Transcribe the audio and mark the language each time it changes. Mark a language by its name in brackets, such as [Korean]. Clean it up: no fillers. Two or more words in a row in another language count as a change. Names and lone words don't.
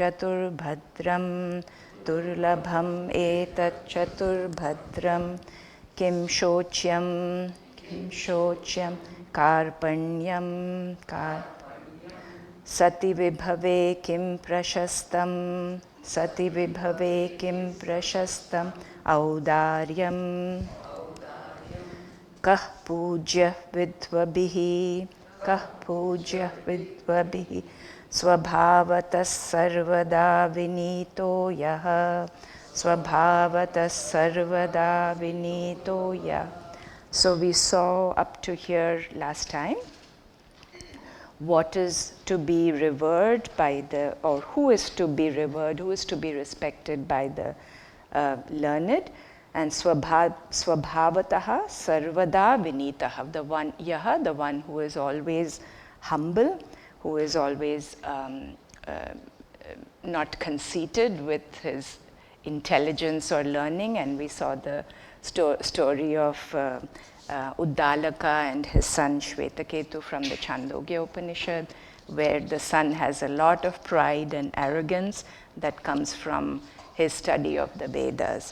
[Sanskrit] चतुर्भद्रम्, किं शोच्यम्, कार्पण्यम्, सति विभवे किं प्रशस्तम्, सति विभवे किं प्रशस्तम्, औदार्यम्. कः पूज्यः विद्वद्भिः, कः पूज्यः विद्वद्भिः, स्वभावतः सर्वदा विनीतो यः, स्वभावतः सर्वदा विनीतो यः. [English] So we saw up to here last time what is to be revered by the, or who is to be revered, who is to be respected by the learned, and [Sanskrit] स्वभावतः सर्वदा विनीतः, [English] the one yaha, the one who is always humble, who is always not conceited with his intelligence or learning. And we saw the story of Uddalaka and his son Shvetaketu from the Chandogya Upanishad, where the son has a lot of pride and arrogance that comes from his study of the Vedas.